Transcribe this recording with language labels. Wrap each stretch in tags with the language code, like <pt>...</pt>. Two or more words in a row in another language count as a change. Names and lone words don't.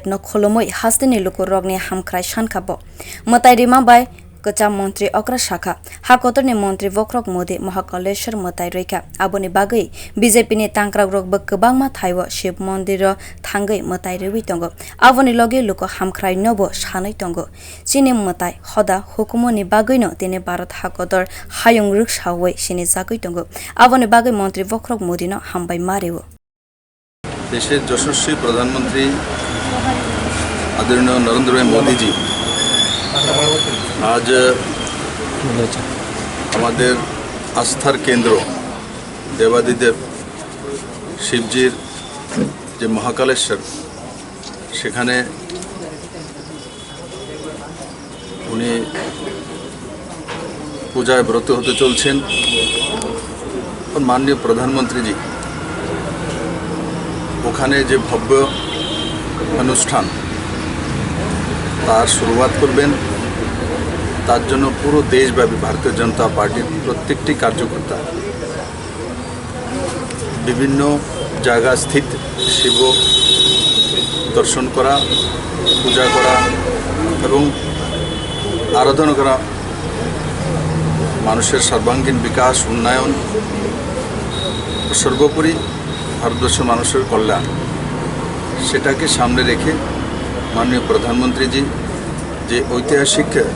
<trp>no khulumui hastini luku rogni hamkrai sankabo mwtai rima bai kwcham montri okra shakha hakotorni montri bokhorok modi Mahakaleshwar mwtai rekha aboni bagwi BJP ni tangkrak rok bo kwbangma thaiwo shiv mondir thangwi mwtai rewi tongo aboni loge luku hamkrai nobo sanai tongo chini mwtai hoda hukumoni bagwi no tini Bharat hakotor hayung ruksawi sini jagwi tongo aboni bagwi montri bokhorok modi no hambai marewo</trp> <bn>দেশের যশস্বী প্রধানমন্ত্রী আদরণীয় নরেন্দ্র মোদী জী আজ হামারে আস্থার কেন্দ্র দেবাদিদেব শিবজীর যে মহাকালেশ্বর সেখানে উনি পূজায় ব্রত হতে চলছেন আর মাননীয় প্রধানমন্ত্রী জী ওখানে যে ভব্য অনুষ্ঠান তার শুরুয়াত করবেন তার জন্য পুরো দেশব্যাপী ভারতীয় জনতা পার্টির প্রত্যেকটি কার্যকর্তা বিভিন্ন জায়গা স্থিত শিব দর্শন করা পূজা করা এবং আরাধনা করা মানুষের সর্বাঙ্গীন বিকাশ উন্নয়ন সর্বোপরি ভারতবর্ষের মানুষের কল্যাণ সেটাকে সামনে রেখে মাননীয় প্রধানমন্ত্রীজি যে ঐতিহাসিক</bn>